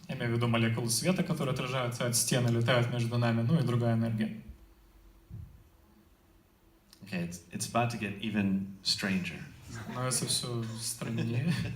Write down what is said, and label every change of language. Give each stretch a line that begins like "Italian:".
Russian: Я имею в виду молекулы света, которые отражаются от стены, летают между нами, ну и другая энергия.
English: Okay, it's about to get even stranger.
Russian: Становится все страннее.